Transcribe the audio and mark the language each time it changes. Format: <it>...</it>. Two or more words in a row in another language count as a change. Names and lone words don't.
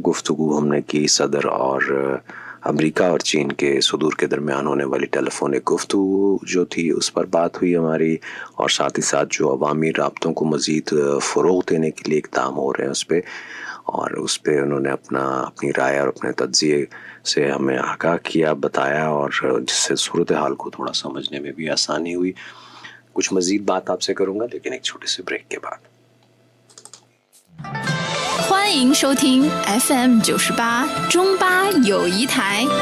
<ur>گفتگو ہم نے کی صدر اور امریکہ اور چین کے صدور کے درمیان ہونے والی ٹیلیفونک گفتگو جو تھی اس پر بات ہوئی ہماری، اور ساتھ ہی ساتھ جو عوامی رابطوں کو مزید فروغ دینے کے لیے اقدام ہو رہے ہیں اس پر، اور اس پر انہوں نے اپنی رائے اور اپنے تجزیے سے ہمیں آگاہ کیا، بتایا، اور جس سے صورت حال کو تھوڑا سمجھنے میں بھی آسانی ہوئی. کچھ مزید بات آپ سے کروں گا لیکن ایک چھوٹے سے بریک کے بعد.</ur> <zh>欢迎收听 FM 98中巴友谊台。</zh>